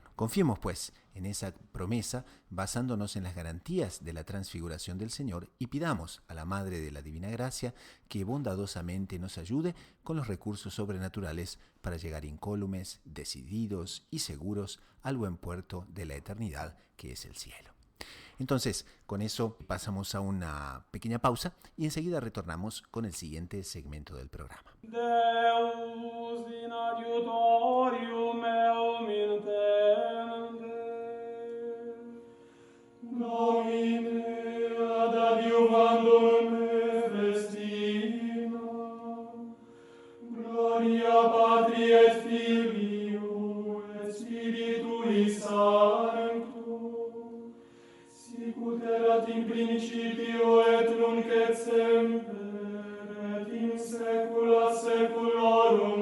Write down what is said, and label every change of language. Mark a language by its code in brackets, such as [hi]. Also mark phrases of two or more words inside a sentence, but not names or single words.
[es] Confiemos pues en esa promesa basándonos en las garantías de la transfiguración del Señor y pidamos a la Madre de la Divina Gracia que bondadosamente nos ayude con los recursos sobrenaturales para llegar incólumes, decididos y seguros al buen puerto de la eternidad que es el cielo. Entonces, con eso pasamos a una pequeña pausa y enseguida retornamos con el siguiente segmento del programa. [la] Deus in adiutorium meum intende, Domine ad adiuvandum me festina, gloria Patri et Filio et Spiritui Sancto, sicut erat in principio et nunc et semper et in saecula saeculorum.